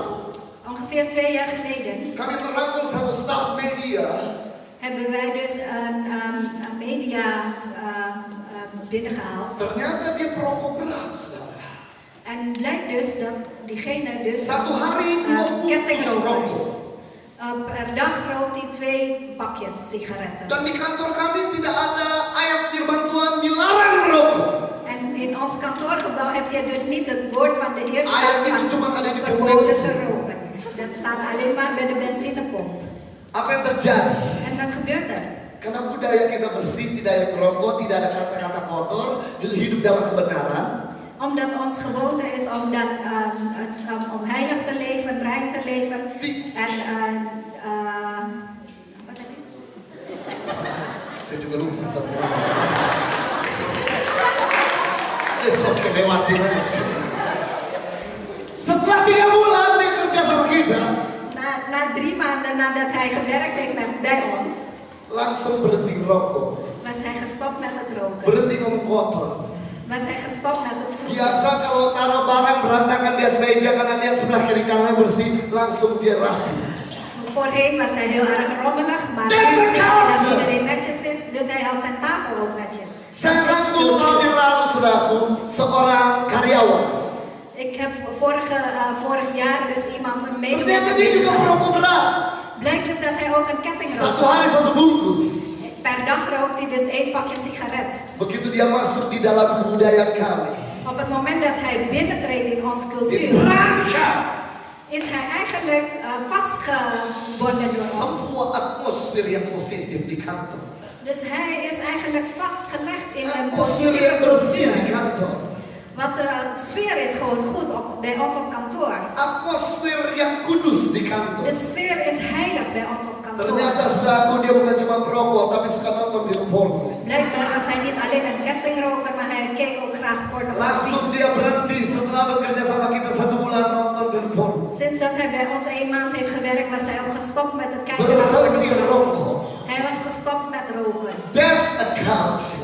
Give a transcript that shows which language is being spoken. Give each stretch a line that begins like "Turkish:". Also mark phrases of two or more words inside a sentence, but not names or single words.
Dutch: Ongeveer 2 jaar geleden
Indonesian: kami merangkul satu staf media
Dutch: hebben wij dus een media binnengehaald.
Indonesian: Ternyata dia perokok berat, saudara.
Dutch: En blijkt dus dat diegene dus
Indonesian: Satu hari 2
Dutch: kettingroker
Indonesian: rokok.
Dutch: is. Per dag rookt hij 2 pakjes sigaretten.
Indonesian: Dan di kantor kami tidak ada ayat firman Tuhan dilarang rokok.
Dutch: En in ons kantoorgebouw heb je dus niet het woord van de Heer
Indonesian: Ayat itu
Dutch: staan
Indonesian: cuma ada
Dutch: van
Indonesian: di
Dutch: verboden
Indonesian: bensin.
Dutch: te roken. Dat staat alleen maar bij de benzinepomp.
Indonesian: Apa yang terjadi?
Dutch: En wat gebeurt er?
Indonesian: Karena budaya kita bersih, tidak ada ngerokok, tidak ada kata-kata kotor, hidup dalam kebenaran.
Dutch: Omdat ons gewoonte is om dan om heilig te leven, rein te leven. En wat tadi?
Indonesian: Saya juga lupa satu lagi. Oke, lewatin aja. Setelah 3 bulan dia kerja sama kita,
Dutch: Na 3 maanden nadat hij gewerkt heeft bij ons,
Indonesian: langsung berhenti rokok,
Dutch: was hij gestopt met het roken.
Indonesian: berhenti ngomong kotor.
Dutch: was hij gestopt met het vroegen.
Indonesian: Biasa kalau taruh barang berantakan di atas meja karena lihat sebelah kiri kanannya bersih, langsung dia rapi.
Dutch: Voorheen was hij heel erg rommelig, maar nu
English: That's a
Dutch: ziet hij dat
English: culture.
Dutch: iedereen netjes is, dus hij houdt zijn tafel ook netjes.
Indonesian: Saya
Dutch: Dat is
Indonesian: rangkul tahun
Dutch: cultuur.
Indonesian: yang lalu, saudaraku, seorang karyawan.
Dutch: Ik heb vorig jaar dus iemand, een
Indonesian: Ternyata
Dutch: medewerker
Indonesian: dia juga
Dutch: meegemaakt.
Indonesian: perokok berat.
Dutch: Blijkt dus dat hij ook een ketting
Indonesian: Satu
Dutch: rookt.
Indonesian: hari satu bungkus.
Dutch: Per dag rookt hij dus 1 pakje sigaret.
Indonesian: Begitu dia masuk di dalam kebudayaan kami,
Dutch: Op het moment dat hij binnentreedt in onze cultuur,
Indonesian: diterangkan
Dutch: is hij eigenlijk vastgebonden door ons.
Indonesian: sebuah atmosfer yang positif di kantor.
Dutch: Dus hij is eigenlijk vastgelegd in een
Indonesian: Atmosfer
Dutch: positieve
Indonesian: yang bersih di
Dutch: cultuur.
Indonesian: kantor.
Dutch: Want de sfeer is gewoon goed bij ons op kantoor.
Indonesian: Atmosfer yang kudus di kantor.
Dutch: De sfeer is heilig bij ons op kantoor.
Indonesian: Ternyata saudaraku, dia bukan cuma perokok, tapi suka nonton film porno.
Dutch: Blijkbaar was hij niet alleen een kettingroker, maar hij keek ook graag pornografie.
Indonesian: Langsung dia berhenti setelah bekerja sama kita 1 bulan nonton film porno.
Dutch: Sinds dat hij bij ons 1 maand heeft gewerkt, was hij ook gestopt met het kijken naar
Indonesian: Berhenti
Dutch: pornografie.
Indonesian: rokok.
Dutch: Hij was gestopt met roken.
English: That's a culture.